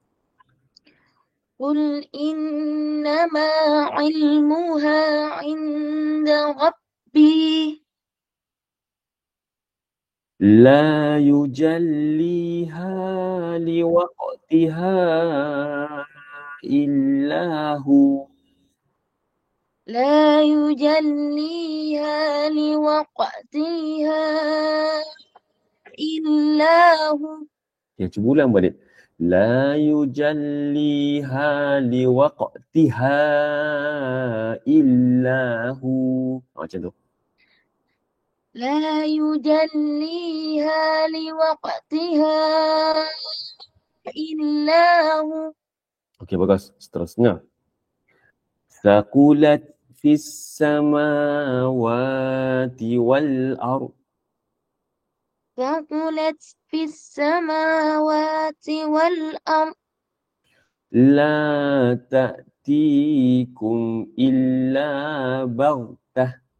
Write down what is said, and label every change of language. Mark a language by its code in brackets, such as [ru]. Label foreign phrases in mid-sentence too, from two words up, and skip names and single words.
[ar] قل إنما علمها عند ربي. لا يجليها لوقتها إلا هو. لا يجليها لوقتها إلا هو. [ms] Cuba ulang balik. [ar] لا يجليها لوقتها إلا هو. [ms] Macam tu. [ar] لا يجليها لوقتها إلا هو. [ms] Okey, bagus. Seterusnya. [ar] ثقلت في السماوات والأرض. ثقلت في السماوات والأرض. لا تأتيكم إلا بغتة.